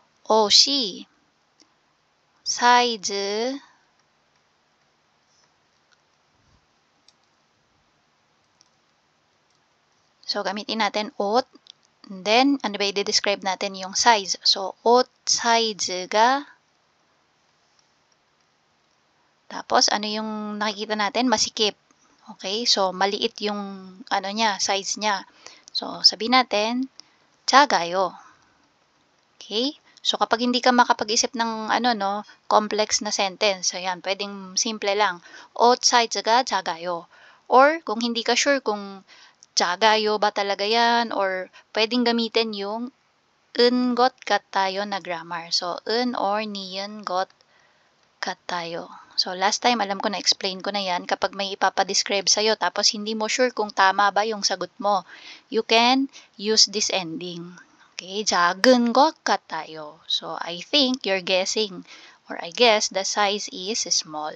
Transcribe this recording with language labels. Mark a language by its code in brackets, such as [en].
[ko] 옷이 사이즈 [tl] So, gamitin natin 옷. And then, ano ba i-describe natin yung size? So, [ko] 옷 사이즈가 [tl] tapos, ano yung nakikita natin? Masikip. Okay? So, maliit yung size niya. So, sabihin natin, 작아요. Okay? So, kapag hindi ka makapag-isip ng complex na sentence, ayan, pwedeng simple lang. [ko] 옷 사이즈가 작아요. [tl] Or, kung hindi ka sure kung 작아요 ba talaga yan, or pwedeng gamitin yung [ko] 은 것 같아요 [tl] na grammar. [ko] So, 은 or 니은 것 같아요. [tl] So, last time, alam ko na-explain ko na yan. Kapag may ipapadescribe sa'yo, tapos hindi mo sure kung tama ba yung sagot mo, [en] you can use this ending. [ko] Okay, 작은 것 같아요. [en] So, I think you're guessing, or I guess the size is small.